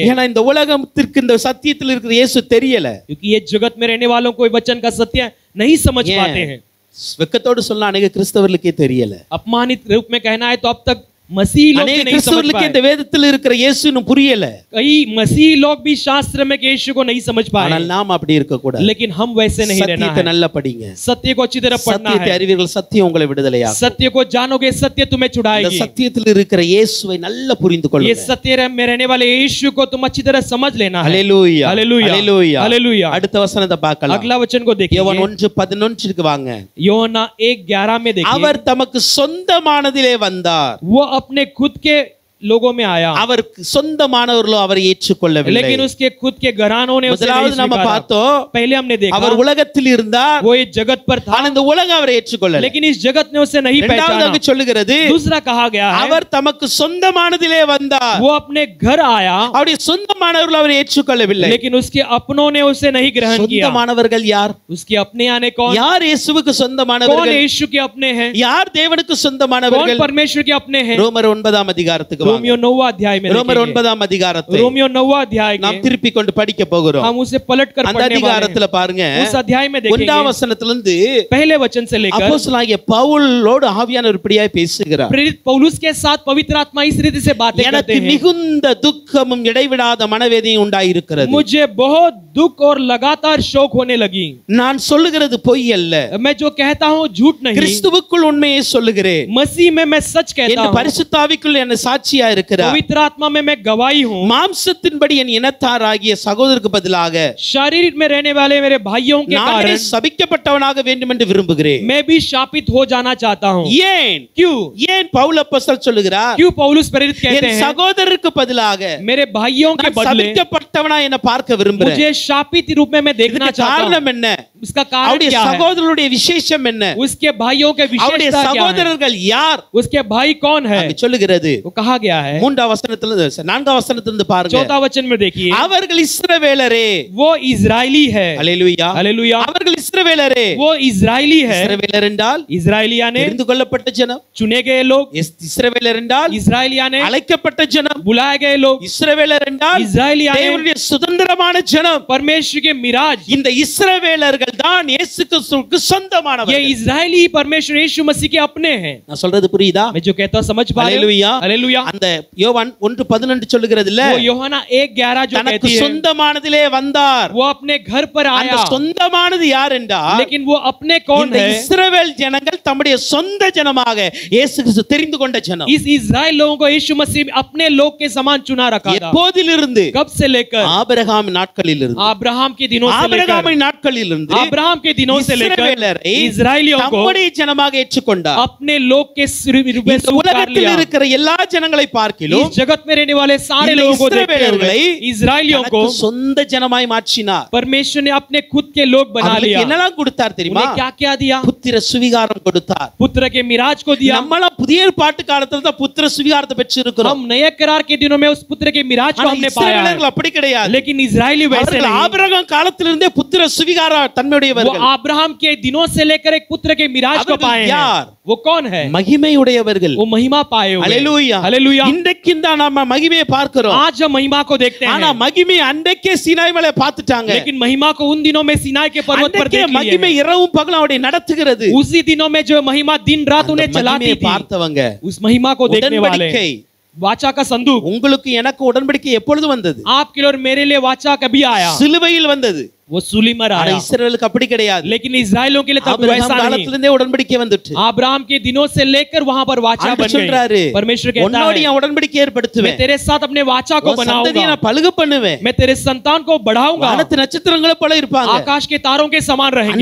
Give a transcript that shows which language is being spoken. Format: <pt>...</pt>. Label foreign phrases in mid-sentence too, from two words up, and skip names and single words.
<ta>ஏன்னா இந்த உலகத்திற்கு இந்த சத்தியத்தில் இருக்கிற இயேசு தெரியல.</ta> <hi>क्योंकि ये जगत में रहने वालों को वचन का सत्य नहीं समझ पाते हैं।</hi> <ta>வெக்கத்தோடு சொல்ல अनेक கிறிஸ்தவர்களுக்கே தெரியல.</ta> <hi>अपमानित रूप में कहना है तो अब तक मसीह लोग भी अनेक नहीं समझ</hi> <ta>கிறிஸ்தவர்களுக்கு</ta> <hi>पाए।</hi> <ta>இந்த வேதத்தில் இருக்கிற இயேசு இன்னும் புரியல.</ta> <hi>कई मसीह लोग भी शास्त्र में के यीशु को नहीं समझ पाए।</hi> <ta>ஆனால் நாம் அப்படி இருக்க கூடாது.</ta> <hi>लेकिन हम वैसे नहीं रहना</hi> <ta>சத்தியத்தை</ta> <hi>है।</hi> <ta>நல்லா படிங்க.</ta> <hi>सत्य को अच्छी तरह पढ़ना</hi> <ta>சத்தியத்தை</ta> <hi>है।</hi> <ta>அறிவீர்கள், சத்தியம் உங்களை விடுதலையாக்கும்.</ta> <hi>सत्य को जानोगे, सत्य तुम्हें</hi> <ta>இந்த</ta> <hi>छुड़ाएगी।</hi> <ta>சத்தியத்தில் இருக்கிற இயேசுவை நல்லா புரிந்து</ta> <hi>ये</hi> <ta>கொள்ளுங்க.</ta> <hi>सत्य में रहने वाले यीशु को तुम अच्छी तरह समझ लेना है।</hi> <ta>ஹalleluya.</ta> <hi>हालेलुया।</hi> <ta>ஹalleluya.</ta> <hi>हालेलुया।</hi> <ta>அடுத்த வசனத்தை பார்க்கலாம்.</ta> <hi>अगला वचन को देखिए।</hi> <ta>யோவான் 1:11க்கு வாங்க.</ta> <hi>யோனா 1:11 में देखिए।</hi> <ta>அவர் தமக்கு சொந்தமானதிலே வந்தார்.</ta> <hi>वो अपने खुद के लोगों में आया,</hi> <ta>அவருக்கு சொந்தமானவர்களோ அவரை ஏற்றுக்கொள்ளவில்லை.</ta> <hi>लेकिन उसके खुद के घरानों ने उसे नहीं</hi> <ta>முதலாவது நம்ம</ta> <hi>स्वीकारा।</hi> <ta>பார்த்தோம்,</ta> <hi>पहले हमने देखा</hi> <ta>அவர் உலகத்தில் இருந்தார்,</ta> <hi>वो इस जगत पर था,</hi> <ta>ஆனா இந்த உலகம் அவரை ஏற்றுக்கொள்ளல.</ta> <hi>लेकिन इस जगत ने उसे नहीं</hi> <ta>இரண்டாவது</ta> <hi>पहचाना।</hi> <ta>அங்க சொல்லுகிறது,</ta> <hi>दूसरा कहा गया है</hi> <ta>அவர் தமக்கு சொந்தமானதிலே வந்தார்,</ta> <hi>वो अपने घर आया,</hi> <ta>அவருடைய சொந்தமானவர்கள் அவரை ஏற்றுக்கொள்ளவில்லை.</ta> <hi>लेकिन उसके अपनों ने उसे नहीं ग्रहण किया।</hi> <ta>சொந்தமானவர்கள் யார்?</ta> <hi>उसके अपने आने कौन?</hi> <ta>யார் இயேசுவுக்கு</ta> <hi>कौन</hi> <ta>சொந்தமானவர்கள்?</ta> <hi>यीशु के अपने हैं?</hi> <ta>யார் தேவனுக்கு</ta> <hi>कौन</hi> <ta>சொந்தமானவர்கள்?</ta> <hi>परमेश्वर के अपने हैं?</hi> <ta>ரோமர் 9ஆம் அதிகாரத்துக்கு வாங்க.</ta> <hi>रोमियो 9वां अध्याय में</hi> <ta>ரோமர்</ta> <hi>देखेंगे।</hi> <ta>9ஆம் அதிகாரத்தை</ta> <hi>रोमियो 9वां अध्याय</hi> <ta>நாம்</ta> <hi>के</hi> <ta>திருப்பி கொண்டு படிக்க போகிறோம்.</ta> <hi>हम उसे पलट कर</hi> <ta>அந்த</ta> <hi>पढ़ने वाले</hi> <ta>அதிகாரத்துல</ta> <hi>हैं।</hi> <ta>பாருங்க,</ta> <hi>उस अध्याय में</hi> <ta>1ஆம்</ta> <hi>देखेंगे</hi> <ta>வசனத்திலிருந்து</ta> <hi>पहले वचन से लेकर</hi> <ta>அப்போஸ்தலனாகிய பவுலோடு ஆவியானவர் இப்படியாய் பேசுகிறார்.</ta> <hi>प्रेरित पौलुस के साथ पवित्र आत्मा इस रीति से बातें करते</hi> <ta>எனக்கு</ta> <hi>हैं,</hi> <ta>மிகுந்த துக்கமும் இடைவிடாத மனவேதனையும் உண்டாயிருக்கிறது.</ta> <hi>मुझे बहुत दुख और लगातार शोक होने लगी।</hi> <ta>நான் சொல்லுகிறது பொய் அல்ல,</ta> <hi>मैं जो कहता हूँ झूठ नहीं,</hi> <ta>கிறிஸ்துவுக்குள் உண்மையை சொல்லுகிறேன்</ta> <hi>मसीह में मैं सच कहता</hi> <ta>என்று</ta> <hi>हूँ,</hi> <ta>பரிசுத்த ஆவிக்குள் என்ன சாட்சியா இருக்கிறார்.</ta> <hi>पवित्र आत्मा में मैं गवाही हूँ।</hi> <ta>மாம்சத்தின்படி என் இனத்தாராகிய சகோதரருக்கு பதிலாக</ta> <hi>शरीर में रहने वाले मेरे भाइयों के</hi> <ta>நானே</ta> <hi>कारण</hi> <ta>சபிக்கப்பட்டவனாக வேண்டும் என்று விரும்புகிறேன்.</ta> <hi>मैं भी शापित हो जाना चाहता हूँ।</hi> <ta>ஏன்</ta> <hi>क्यों?</hi> <ta>ஏன் பவுல் அப்போஸ்தலன் சொல்லுகிறார்,</ta> <hi>क्यों पौलुस प्रेरित कहते</hi> <ta>என்</ta> <hi>हैं</hi> <ta>சகோதரருக்கு பதிலாக</ta> <hi>मेरे भाइयों के</hi> <ta>நான்</ta> <hi>बदले</hi> <ta>சபிக்கப்பட்டவனா என்ன பார்க்க விரும்புகிறேன்.</ta> <hi>मुझे शापित रूप में मैं देखना</hi> <ta>இதுக்கு</ta> <hi>चाहता हूँ।</hi> <ta>காரணம் என்ன?</ta> <hi>उसका कारण</hi> <ta>அவருடைய</ta> <hi>क्या है?</hi> <ta>சகோதரருடைய விசேஷம் என்ன?</ta> <hi>उसके भाइयों के</hi> <ta>அவருடைய</ta> <hi>विशेषता क्या है?</hi> <ta>சகோதரர்கள் யார்?</ta> <hi>उसके भाई कौन है?</hi> <ta>அங்க சொல்லுகிறது,</ta> <hi>वो कहा गया है</hi> <ta>3ஆம் வசனத்திலிருந்து 4ஆம் வசனத்திலிருந்து பாருங்க,</ta> <hi>4वां वचन में देखिए,</hi> <ta>அவர்கள் இஸ்ரவேலரே.</ta> <hi>वो इजरायली है।</hi> <ta>அல்லேலூயா,</ta> <hi>हालेलुया,</hi> <ta>அவர்கள் இஸ்ரவேலரே.</ta> <hi>वो इजरायली है।</hi> <ta>இஸ்ரவேலர் என்றால்</ta> <hi>इजरायलिया ने</hi> <ta>தெரிந்து கொள்ளப்பட்ட ஜனம்,</ta> <hi>चुने गए लोग,</hi> <ta>இஸ்ரவேலர் என்றால்</ta> <hi>इजरायलिया ने</hi> <ta>அழைக்கப்பட்ட ஜனம்,</ta> <hi>बुलाए गए लोग,</hi> <ta>இஸ்ரவேலர் என்றால்</ta> <hi>इजरायलिया ने</hi> <ta>தேவனுடைய சுதந்திரமான ஜனம்.</ta> <hi>परमेश्वर के मिराज।</hi> <ta>இந்த இஸ்ரவேலர்கள் தான் இயேசு கிறிஸ்துவுக்கு</ta> <hi>ये</hi> <ta>சொந்தமானவர்கள்.</ta> <hi>इजरायली परमेश्वर यीशु मसीह के अपने हैं।</hi> <ta>நான் சொல்றது புரியுதா?</ta> <hi>मैं जो कहता हूं समझ पा रहे हालेलुया, हो? हालेलुया।</hi> <ta>அந்த யோவான் 1:11 சொல்லுகிறது இல்ல,</ta> <hi>वो யோहाना 1:11 जो</hi> <ta>தனக்கு</ta> <hi>कहती है,</hi> <ta>சொந்தமானதிலே வந்தார்.</ta> <hi>वो अपने घर पर</hi> <ta>அந்த</ta> <hi>आया,</hi> <ta>சொந்தமானது யார் என்றால்,</ta> <hi>लेकिन वो अपने कौन</hi> <ta>இந்த</ta> <hi>है?</hi> <ta>இஸ்ரவேல் ஜனங்கள் தம்முடைய சொந்த ஜனமாக இயேசு கிறிஸ்து தெரிந்து கொண்ட ஜனம்.</ta> <hi>इस इजराइल लोगों को यीशु मसीह अपने लोग के समान चुना रखा था।</hi> <ta>எப்போதிலிருந்து?</ta> <hi>कब से लेकर?</hi> <ta>ஆபிரகாம் நாட்களிலிருந்து.</ta> <hi>अब्राहम के दिनों से लेकर,</hi> <ta>ஆபிரகாமின் நாட்களிலிருந்து</ta> <hi>अब्राहम के दिनों से लेकर</hi> <ta>இஸ்ரவேலரை</ta> <hi>इजराइलियों को</hi> <ta>தம்முடைய ஜனமாக ஏற்றுக்கொண்டார்.</ta> <hi>अपने लोग के रूप में</hi> <ta>இந்த</ta> <hi>स्वीकार</hi> <ta>உலகத்தில்</ta> <hi>लिया।</hi> <ta>இருக்கிற எல்லா ஜனங்களை பார்க்கிலும்</ta> <hi>इस जगत में रहने वाले सारे</hi> <ta>இந்த</ta> <hi>लोगों को देखते</hi> <ta>இஸ்ரவேலர்களை</ta> <hi>हुए इजराइलियों को</hi> <ta>தனக்கு சொந்த ஜனமாய் மாற்றினார்.</ta> <hi>परमेश्वर ने अपने खुद के लोग बना</hi> <ta>அவர்களுக்கு</ta> <hi>लिया।</hi> <ta>என்னெல்லாம் கொடுத்தார் தெரியுமா?</ta> <hi>उन्हें क्या क्या दिया?</hi> <ta>புத்திர சுவிகாரம் கொடுத்தார்.</ta> <hi>पुत्र के मिराज को दिया।</hi> <ta>நம்மள புதிய ஏற்பாட்டு காலத்துல தான் புத்திர சுவிகாரத்தை பெற்றிருக்கிறோம்.</ta> <hi>हम नए करार के दिनों में उस पुत्र के मिराज को</hi> <ta>ஆனா</ta> <hi>हमने पाया है।</hi> <ta>இஸ்ரவேலர்கள் அப்படி கிடையாது.</ta> <hi>लेकिन इजरायली वैसे</hi> <ta>அவர்கள்</ta> <hi>नहीं।</hi> <ta>ஆபிரகாம் காலத்திலிருந்தே புத்திர சுவிகார</ta> <hi>वो</hi> <ta>தன்மையுடையவர்கள்.</ta> <hi>अब्राहम के दिनों से लेकर एक पुत्र के मिराज को</hi> <ta>அவர்கள்</ta> <hi>पाए</hi> <ta>யார்?</ta> <hi>हैं। वो कौन है?</hi> <ta>மகிமையுடையவர்கள்.</ta> <hi>वो महिमा पाए हुए।</hi> <ta>அல்லேலூயா,</ta> <hi>हालेलुया।</hi> <ta>இன்றைக்கு தான் நாம மகிமையை பார்க்கிறோம்.</ta> <hi>आज हम महिमा को देखते</hi> <ta>ஆனா</ta> <hi>हैं,</hi> <ta>மகிமை அன்றைக்கே சீனாய் மலை பார்த்துட்டாங்க.</ta> <hi>लेकिन महिमा को उन दिनों में सिनाई के पर्वत पर</hi> <ta>அன்றைக்கே</ta> <hi>देख लिए</hi> <ta>மகிமை</ta> <hi>हैं।</hi> <ta>இரவும் பகலும் அவரை நடத்துகிறது.</ta> <hi>उसी दिनों में जो महिमा दिन रात</hi> <ta>அந்த</ta> <hi>उन्हें चलाती</hi> <ta>மகிமையை</ta> <hi>थी,</hi> <ta>பார்த்தவங்க,</ta> <hi>उस महिमा को देखने वाले।</hi> <ta>உடன்படிக்கை,</ta> <hi>वाचा का संदूक,</hi> <ta>உங்களுக்கு எனக்கு உடன்படிக்கை எப்பொழுது வந்தது?</ta> <hi>आपके लिए और मेरे लिए वाचा कभी आया?</hi> <ta>சிலுவையில் வந்தது.</ta> <hi>वो सूली पर</hi> <ta>ஆனா</ta> <hi>आया।</hi> <ta>இஸ்ரவேலுக்கு அப்படி கிடையாது.</ta> <hi>लेकिन इजराइलियों के लिए तब</hi> <ta>ஆபிரகாம்</ta> <hi>वैसा नहीं।</hi> <ta>காலத்திலிருந்தே உடன்படிக்கை வந்துட்டு.</ta> <hi>अब्राहम के दिनों से लेकर वहां पर वाचा</hi> <ta>ஆண்டவர்</ta> <hi>बन</hi> <ta>சொல்றாரு,</ta> <hi>गई। परमेश्वर कहता</hi> <ta>உன்னோடு</ta> <hi>है,</hi> <ta>என் உடன்படிக்கை</ta> <hi>मैं</hi> <ta>ஏற்படுத்துவேன்.</ta> <hi>तेरे साथ अपने वाचा को</hi> <ta>உன் சந்ததியை</ta> <hi>बनाऊंगा,</hi> <ta>நான் பலுக பண்ணுவேன்.</ta> <hi>मैं तेरे संतान को बढ़ाऊंगा,</hi> <ta>வானத்து நட்சத்திரங்களை போல இருப்பாங்க.</ta> <hi>आकाश के तारों के समान रहेंगे।</hi>